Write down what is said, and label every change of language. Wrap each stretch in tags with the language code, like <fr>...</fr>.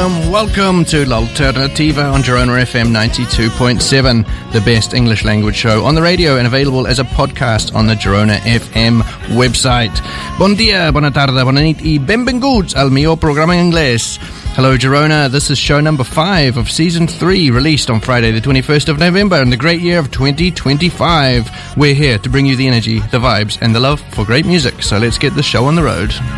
<en>Welcome to L'Alternativa on Girona FM 92.7, the best English language show on the radio and available as a podcast on the Girona FM website.</en> <ca>Bon dia, bona tarda, bona nit i benvinguts al millor programa en anglès.</ca> <en>Hello Girona, this is show number 5 of season 3, released on Friday the 21st of November in the great year of 2025. We're here to bring you the energy, the vibes and the love for great music, so let's get the show on the road.</en>